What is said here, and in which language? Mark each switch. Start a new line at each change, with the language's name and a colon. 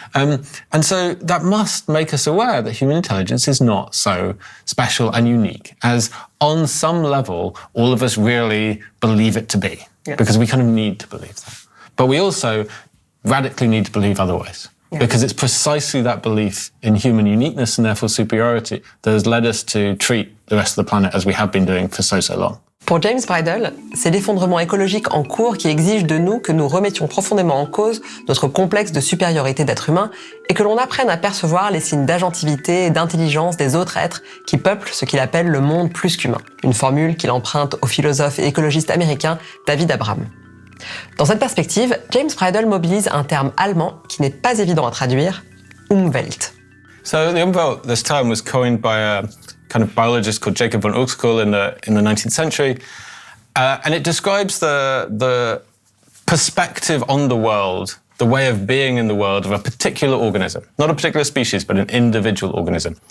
English: And so that must make us aware that human intelligence is not so special and unique as on some level, all of us really believe it to be. Yeah. Because we kind of need to believe that. But we also radically need to believe otherwise. Yeah. Because it's precisely that belief in human uniqueness and therefore superiority that has led us to treat the rest of the planet as we have been doing for so long.
French: Pour James Bridle, c'est l'effondrement écologique en cours qui exige de nous que nous remettions profondément en cause notre complexe de supériorité d'être humain et que l'on apprenne à percevoir les signes d'agentivité et d'intelligence des autres êtres qui peuplent ce qu'il appelle le monde plus qu'humain. Une formule qu'il emprunte au philosophe et écologiste américain David Abram. Dans cette perspective, James Bridle mobilise un terme allemand qui n'est pas évident à traduire, Umwelt.
English: So the Umwelt, this term was coined by a kind of biologist called Jacob von Uexküll in the 19th century, and it describes the perspective on the world, the way of being in the world of a particular organism, not a particular species, but an individual organism.